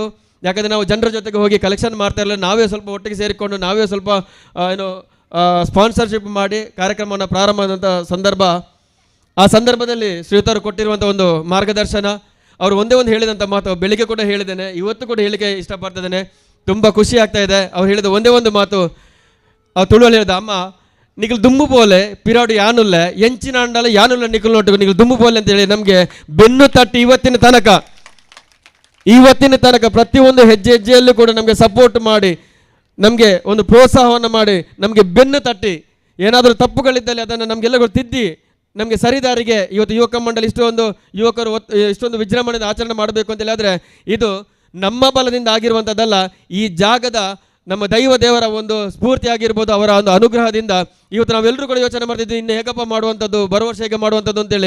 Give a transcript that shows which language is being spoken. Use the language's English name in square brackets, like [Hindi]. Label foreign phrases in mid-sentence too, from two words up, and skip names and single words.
[Kannada] ಯಾಕಂದರೆ ನಾವು ಜನರ ಜೊತೆಗೆ ಹೋಗಿ ಕಲೆಕ್ಷನ್ ಮಾಡ್ತಾ ಇರಲಿಲ್ಲ. ನಾವೇ ಸ್ವಲ್ಪ ಒಟ್ಟಿಗೆ ಸೇರಿಕೊಂಡು ನಾವೇ ಸ್ವಲ್ಪ ಸ್ಪಾನ್ಸರ್ಶಿಪ್ ಮಾಡಿ ಕಾರ್ಯಕ್ರಮವನ್ನು ಪ್ರಾರಂಭ ಆದಂಥ ಸಂದರ್ಭ. ಆ ಸಂದರ್ಭದಲ್ಲಿ ಶ್ರೀಯುತರು ಕೊಟ್ಟಿರುವಂಥ ಒಂದು ಮಾರ್ಗದರ್ಶನ, ಅವರು ಒಂದೇ ಒಂದು ಹೇಳಿದಂಥ ಮಾತು ಬೆಳಿಗ್ಗೆ ಕೂಡ ಹೇಳಿದ್ದೇನೆ, ಇವತ್ತು ಕೂಡ ಹೇಳಿಕೆ ಇಷ್ಟಪಡ್ತಿದ್ದೇನೆ. ತುಂಬ ಖುಷಿ ಆಗ್ತಾ ಇದೆ. ಅವ್ರು ಹೇಳಿದ ಒಂದೇ ಒಂದು ಮಾತು, ಅವ್ರು ತುಳುವಲ್ಲಿ ಹೇಳಿದ, [Tulu] ಅಮ್ಮ ನಿಖಲ್ ದುಮ್ಮು ಬೋಲೆ ಪಿರಾಡು ಯಾನುಲ್ಲ ಎಂಚಿನ ಅಂಡಲ ಯಾನುಲ್ಲ ನಿಖಲ್ ನೋಟು ನಿಖಲ್ ದುಮ್ಮು ಬೋಲೆ [Kannada] ಅಂತೇಳಿ ನಮಗೆ ಬೆನ್ನು ತಟ್ಟಿ ಇವತ್ತಿನ ತನಕ ಪ್ರತಿಯೊಂದು ಹೆಜ್ಜೆಯಲ್ಲೂ ಕೂಡ ನಮಗೆ ಸಪೋರ್ಟ್ ಮಾಡಿ ನಮಗೆ ಒಂದು ಪ್ರೋತ್ಸಾಹವನ್ನು ಮಾಡಿ ನಮಗೆ ಬೆನ್ನು ತಟ್ಟಿ ಏನಾದರೂ ತಪ್ಪುಗಳಿದ್ದಲ್ಲಿ ಅದನ್ನು ನಮಗೆಲ್ಲರೂ ತಿದ್ದಿ ನಮಗೆ ಸರಿದಾರಿಗೆ ಇವತ್ತು ಯುವಕ ಮಂಡಳಿ ಇಷ್ಟೊಂದು ಯುವಕರು ಇಷ್ಟೊಂದು ವಿಜೃಂಭಣೆಯಿಂದ ಆಚರಣೆ ಮಾಡಬೇಕು ಅಂತೇಳಿ ಆದರೆ ಇದು ನಮ್ಮ ಬಲದಿಂದ ಆಗಿರುವಂಥದ್ದಲ್ಲ, ಈ ಜಾಗದ ನಮ್ಮ ದೇವರ ಒಂದು ಸ್ಫೂರ್ತಿ ಆಗಿರ್ಬೋದು, ಅವರ ಒಂದು ಅನುಗ್ರಹದಿಂದ ಇವತ್ತು ನಾವೆಲ್ಲರೂ ಕೂಡ ಯೋಚನೆ ಮಾಡ್ತಿದ್ವಿ ಇನ್ನು ಹೇಗಪ್ಪ ಮಾಡುವಂಥದ್ದು, ಬರೋ ವರ್ಷ ಹೇಗೆ ಮಾಡುವಂಥದ್ದು ಅಂತೇಳಿ.